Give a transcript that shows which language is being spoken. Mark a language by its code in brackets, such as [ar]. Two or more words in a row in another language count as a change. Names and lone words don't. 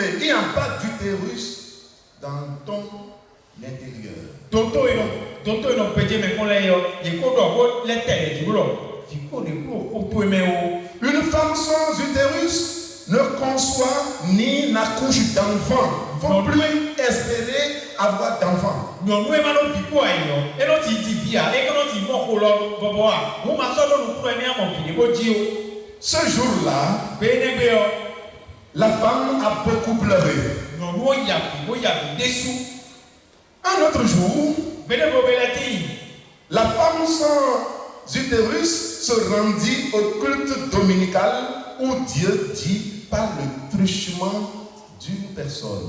[fr] Il n'y a pas d'utérus dans ton intérieur. Une femme sans utérus ne conçoit ni n'accouche d'enfants. Il ne faut plus espérer avoir d'enfants. [ee] nyɔnu ema no vi kpɔ ayi yɔ eno ti di via ekeno ti mɔ ko lɔ bɔbɔ a mo ma sɔ lɔnu kplɔ ɛni amɔ vi de ko dzi o. [fr] Ce jour-là, la femme a beaucoup pleuré. [ee] Nyɔnuwo yavi desu. [fr] Un autre jour, la femme sans utérus se rendit au culte dominical où Dieu dit par le truchement d'une personne.